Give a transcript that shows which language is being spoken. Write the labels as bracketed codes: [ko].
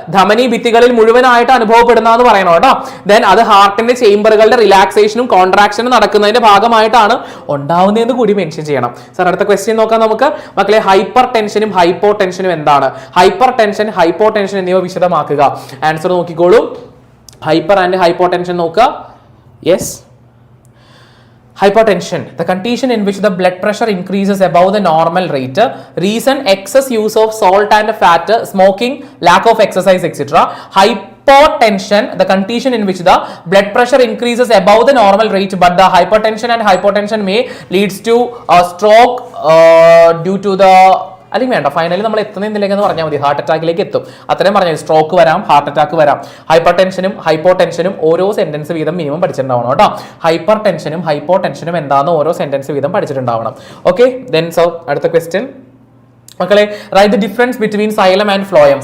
[ml] ധമനി ഭിത്തികളിൽ മുഴുവനായിട്ട് അനുഭവപ്പെടുന്നതെന്ന് പറയണം കേട്ടോ. ദെൻ അത് ഹാർട്ടിന്റെ ചേംബറുകളുടെ റിലാക്സേഷനും കോൺട്രാക്ഷനും നടക്കുന്നതിന്റെ ഭാഗമായിട്ടാണ് ഉണ്ടാവുന്നതെന്ന് കൂടി മെൻഷൻ ചെയ്യണം. സാർ അടുത്ത ക്വസ്റ്റ്യൻ നോക്കാം നമുക്ക്. മക്കളെ ഹൈപ്പർ ടെൻഷനും ഹൈപ്പോ ടെൻഷനും എന്താണ്? ഹൈപ്പർ ടെൻഷൻ, ഹൈപ്പോ ടെൻഷൻ എന്നിവ വിശദമാക്കുക. ആൻസർ നോക്കിക്കോളൂ. ഹൈപ്പർ ആൻഡ് ഹൈപ്പോ ടെൻഷൻ നോക്കുക. [en] Yes, hypertension, the condition in which the blood pressure increases above the normal rate. Reason excess use of salt and fat, smoking, lack of exercise, etc. Hypotension, the condition in which the blood pressure increases above the normal rate, but the hypertension and hypotension may leads to a stroke due to the [ml] അല്ലെങ്കിൽ വേണ്ട, finally നമ്മൾ എത്തുന്നതിലേക്ക് പറഞ്ഞാൽ മതി. Heart അറ്റാക്കിലേക്ക് എത്തും. അത്രയും പറഞ്ഞാൽ stroke വരാം, heart attack വരാം. ഹൈപ്പർ ടെൻഷനും ഹൈപ്പോ ടെൻഷനും ഓരോ സെന്റൻസ് വീതം മിനിമം പഠിച്ചിട്ടുണ്ടാവണം കേട്ടോ. ഹൈപ്പർ ടെൻഷനും ഹൈപ്പോ ടെൻഷനും എന്താണെന്ന് ഓരോ സെന്റൻസ് വീതം പഠിച്ചിട്ടുണ്ടാവണം. [en] okay, then so [ml] അടുത്ത ക്വസ്റ്റ്യൻ മക്കളെ, [en] Write the difference between xylem and phloem.